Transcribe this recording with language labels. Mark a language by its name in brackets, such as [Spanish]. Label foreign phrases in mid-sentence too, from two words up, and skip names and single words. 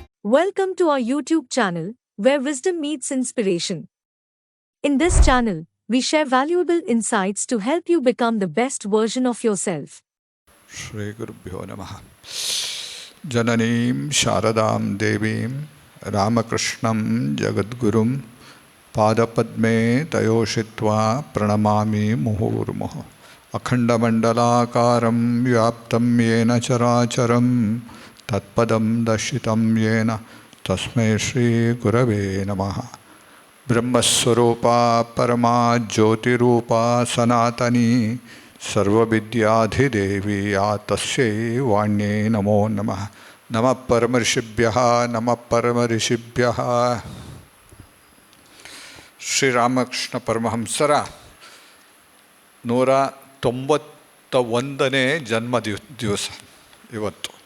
[English] Welcome to our YouTube channel, where wisdom meets inspiration. In this channel, we share valuable insights to help you become the best version of yourself. [Sanskrit] ಶ್ರೀಗುರುಭ್ಯೋ ನಮಃ. ಜನನೀಂ ಶಾರದಾಂ ದೇವೀಂ ರಾಮಕೃಷ್ಣಂ ಜಗದ್ಗುರುಂ ಪಾದಪದ್ಮೇ ತಯೋಷಿತ್ವಾ ಪ್ರಣಮಾಮಿ ಮುಹುರ್ಮುಹುಃ. ಅಖಂಡಮಂಡಲಾಕಾರಂ ವ್ಯಾಪ್ತಂ ಯೇನ ಚರಾಚರಂ ತತ್ಪದಂ ದರ್ಶಿತಂ ಯೇನ ತಸ್ಮೈ ಶ್ರೀ ಗುರವೇ ನಮಃ. ಬ್ರಹ್ಮಸ್ವರೂಪಾ ಪರಮಾ ಜ್ಯೋತಿರೂಪಾ ಸನಾತನೀ ಸರ್ವವಿದ್ಯಾಧಿದೇವಿ ಯಾ ತಸ್ಯೈ ವಾಣ್ಯೈ ನಮೋ ನಮಃ. ನಮಃ ಪರಮರ್ಷಿಭ್ಯಃ ನಮಃ ಪರಮರ್ಷಿಭ್ಯಃ. [Kannada] ಶ್ರೀರಾಮಕೃಷ್ಣ ಪರಮಹಂಸರ 191ನೇ ಜನ್ಮ ದಿವಸ ಇವತ್ತು.